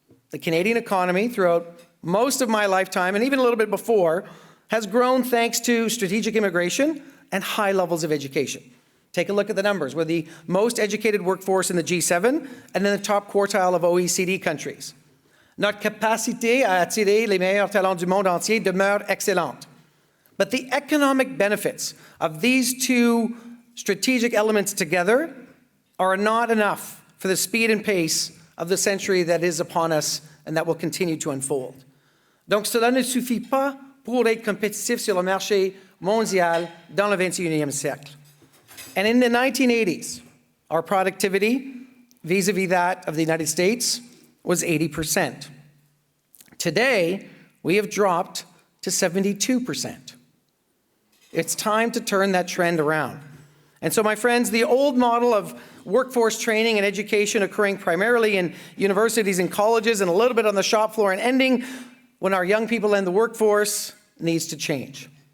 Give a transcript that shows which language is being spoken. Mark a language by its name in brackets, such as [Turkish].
[English] The Canadian economy throughout most of my lifetime, and even a little bit before, has grown thanks to strategic immigration and high levels of education. Take a look at the numbers. We're the most educated workforce in the G7 and in the top quartile of OECD countries. [French] Notre capacité à attirer les meilleurs talents du monde entier demeure excellente. [English] But the economic benefits of these two strategic elements together are not enough for the speed and pace of the century that is upon us and that will continue to unfold. [French] Donc cela ne suffit pas pour être compétitif sur le marché mondial dans le 21e siècle. [English] And in the 1980s, our productivity vis-a-vis that of the United States was 80%. Today, we have dropped to 72%. It's time to turn that trend around. And so, my friends, the old model of workforce training and education occurring primarily in universities and colleges and a little bit on the shop floor and ending when our young people end the workforce needs to change.